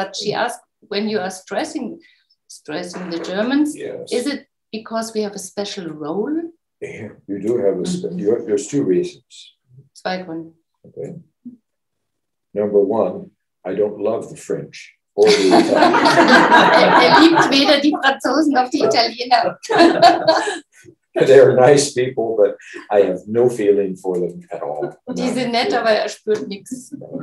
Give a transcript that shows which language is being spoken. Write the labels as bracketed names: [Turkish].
[English] But she asked, when you are stressing the Germans, yes. Is it because we have a special role? Yeah, you do have there's two reasons. [German] Zwei Gründe. [English] Okay. Number one, I don't love the French or the Italians. [German] Liebt weder die Franzosen noch die Italiener. [English] They're nice people, but I have no feeling for them at all. [German] Die sind nett, aber spürt nichts.